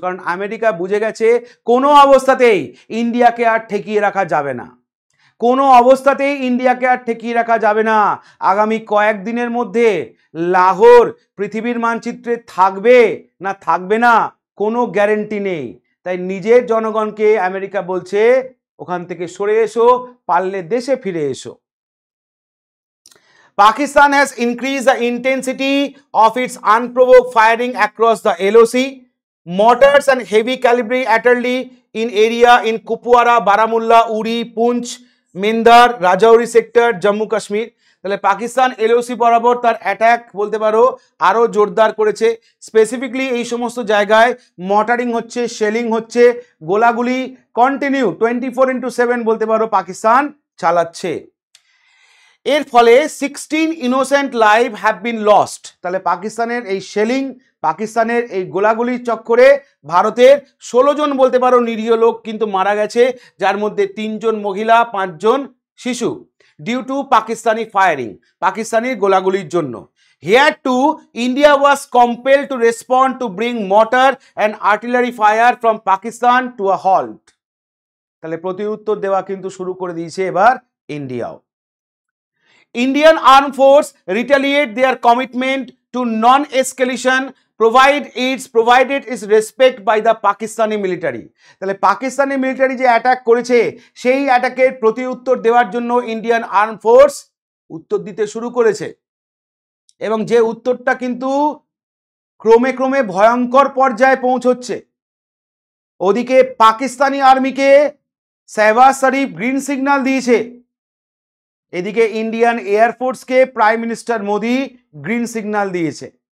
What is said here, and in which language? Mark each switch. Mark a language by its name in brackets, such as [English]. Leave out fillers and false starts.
[Bangla] কারণ আমেরিকা বুঝে গেছে কোনো অবস্থাতেই ইন্ডিয়াকে আর ঠেকিয়ে রাখা যাবে না, কোনো অবস্থাতেই ইন্ডিয়াকে আর ঠেকিয়ে রাখা যাবে না। আগামী কয়েকদিনের মধ্যে লাহোর পৃথিবীর মানচিত্রে থাকবে না থাকবে না কোনো গ্যারেন্টি নেই। তাই নিজের জনগণকে আমেরিকা বলছে, ওখান থেকে সরে এসো, পারলে দেশে ফিরে এসো। [English] Pakistan has increased the intensity of its unprovoked firing across the LOC. Mortars and heavy caliber artillery in area in Kupwara, Baramulla, Uri, Punch, Mindar, Rajouri sector, Jammu Kashmir. [Bangla] তাহলে পাকিস্তান এলওসি বরাবর তার অ্যাটাক বলতে পারো আরো জোরদার করেছে। Specifically এই সমস্ত জায়গায় মর্টারিং হচ্ছে, শেলিং হচ্ছে, গোলাগুলি কন্টিনিউ 24/7 বলতে পারো পাকিস্তান চালাচ্ছে। এর ফলে [English] 16 innocent live have been lost. [Bangla] তাহলে পাকিস্তানের এই শেলিং, পাকিস্তানের এই গোলাগুলির চক্করে ভারতের 16 জন বলতে পারো নিরীহ লোক কিন্তু মারা গেছে, যার মধ্যে 3 জন মহিলা, 5 জন শিশু, [English] due to Pakistani firing, [Bangla] Pakistani গোলাগুলির জন্য। [English] Here too, India was compelled to respond to bring mortar and artillery fire from Pakistan to a halt. [Bangla] তাহলে প্রতিউত্তর দেওয়া কিন্তু শুরু করে দিয়েছে এবার ইন্ডিয়াও। [English] Indian Armed Force retaliate their commitment to non-escalation provided its respect by the Pakistani military. [Bangla] তাহলে Pakistani military যে attack করেছে সেই অ্যাটাকের প্রতিউত্তর দেওয়ার জন্য ইন্ডিয়ান আর্ম ফোর্স উত্তর দিতে শুরু করেছে, এবং যে উত্তরটা কিন্তু ক্রমে ক্রমে ভয়ঙ্কর পর্যায়ে পৌঁছচ্ছে। ওদিকে পাকিস্তানি আর্মিকে শাহবাজ শরীফ গ্রিন সিগন্যাল দিয়েছে, এদিকে Indian এয়ারফোর্সকে prime minister Modi green signal দিয়েছে।